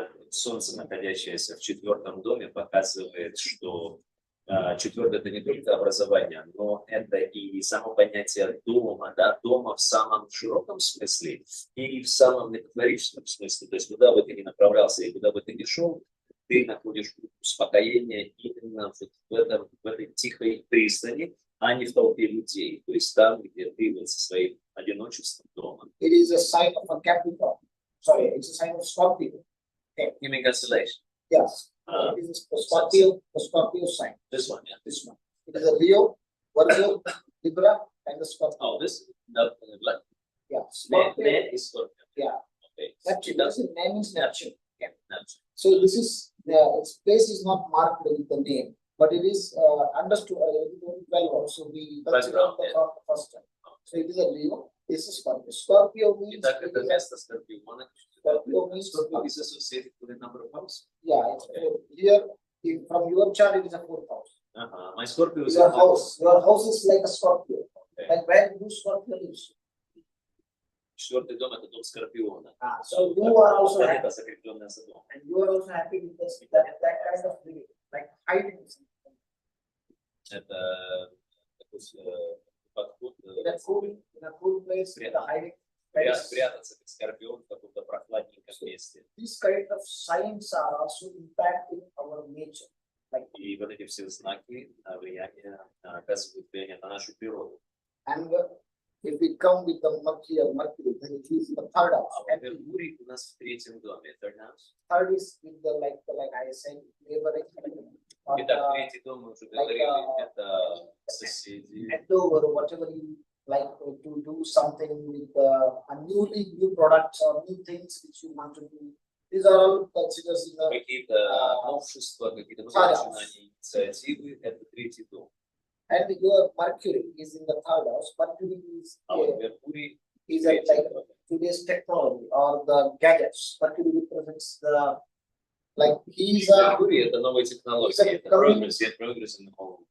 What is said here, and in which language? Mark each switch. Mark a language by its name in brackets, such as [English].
[Russian] Солнце, находящееся в четвертом доме, показывает, что четвертое — это не только образование, но это и само понятие дома, да, дома в самом широком смысле и в самом метафорическом смысле. То есть куда бы ты ни направлялся и куда бы ты ни шел, ты находишь успокоение именно в этой тихой пристани, а не в толпе людей. То есть там, где ты вот со своим одиночеством дома. [English] It is a sign of a Capricorn. Sorry, it's a sign of Scorpio. Okay. You mean constellation? Yes. It is the Scorpio sign. This one, yeah. This one. It is a Leo, Virgo, Libra, and the Scorpio. Oh, this not like Yeah. Scorpio. Scorpio. Is Scorpio. Yeah. Okay. Neptune. That's the name is Neptune. Yeah. Neptune. So this is its place is not marked with the name, but it is understood well also. We consider the first time. So it is a Leo. This is Scorpio. Scorpio means [Russian] Итак, это место Скорпиона. [English] Scorpio means Scorpio is associated with a number of houses. yeah. It's here from your chart it is a fourth house. My Scorpio is Your house is like a Scorpio. Okay. Like where do Scorpio lives? [Russian] Четвертый дом — это дом Скорпиона. [English] So you are also happy, [Russian] Это закрепленное за домом. [English] and you are also happy with this, that kind of living, like hiding something. [Russian] Это такой подход [English] In a cool place, with a hiding. [Russian] спрятаться как Скорпион в каком-то прохладненьком месте. [English] These kind of signs are also impacting our nature. Like [Russian] И вот эти все знаки влияния оказывают влияние на нашу природу. [English] and if we come with the Mercury, then it is the third house. [Russian] А Меркурий у нас в третьем доме. [English] Third house. Third is with the like I said, neighboring. [Russian] Итак, третий дом мы уже говорили, это соседи. [English] Or whatever you like to do something with a new products or new things which you want to do. These are all considered in the [Russian] Какие-то новшества, какие-то начинания, инициативы, это третий дом. [English] and your Mercury is in the third house. Mercury is [Russian] А вот Меркурий [English] is like today's technology or the gadgets. Mercury represents the like [Russian] Меркурий — это новые технологии, это прогресс [English] in the whole.